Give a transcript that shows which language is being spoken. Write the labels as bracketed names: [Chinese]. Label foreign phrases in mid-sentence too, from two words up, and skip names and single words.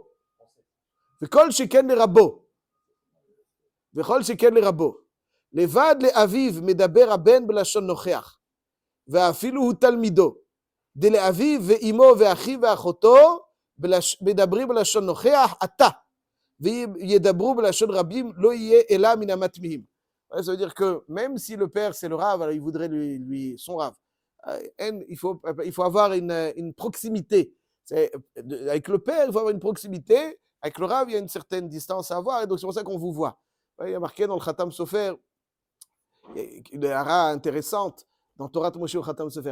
[Hebrew] וכל שכן לרבו. וכל שכן לרבו. לבד לאביו מדבר הבן בלשון נוכח. ואפילו הוא תלמידו. דלאביו ואימו ואחיו ואחותו מדברים בלשון נוכח, אתה. וידברו בלשון רבים, לא יהיה אלא מן המטמיעים. [French] Ça veut dire que même si le père c'est le Rav, alors il voudrait lui son Rav. Il faut avoir une proximité. Avec le père, il faut avoir une proximité. Avec le Rav, il y a une certaine distance à avoir. Et donc c'est pour ça qu'on vous voit. Il y a marqué dans le Khatam Sofer une hara intéressante dans Torah Moshe ou Khatam Sofer.